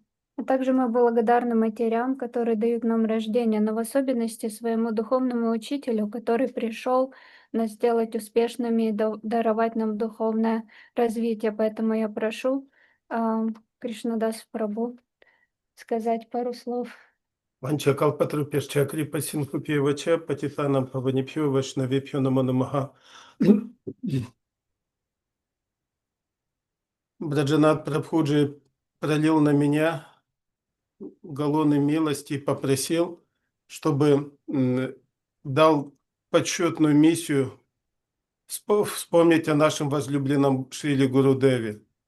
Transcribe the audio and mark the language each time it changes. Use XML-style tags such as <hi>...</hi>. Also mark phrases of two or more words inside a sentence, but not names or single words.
<ru>А также мы благодарны матерям, которые дают нам рождение, но в особенности своему духовному учителю, который пришел нас сделать успешными и даровать нам духовное развитие. Поэтому я прошу krsna-dasa Прабху сказать пару слов.</ru> <sa>वाञ्छाकल्पतरुभ्यश्च कृपासिन्धुभ्य एव च पतितानां पावनेभ्यो वैष्णवेभ्यो नमो नमः.</sa> <ru>Враджанатх Прабхуджи пролил на меня галлоны милости и попросил, чтобы дал почетную миссию вспомнить о нашем возлюбленном Шриле Гурудеве.</ru>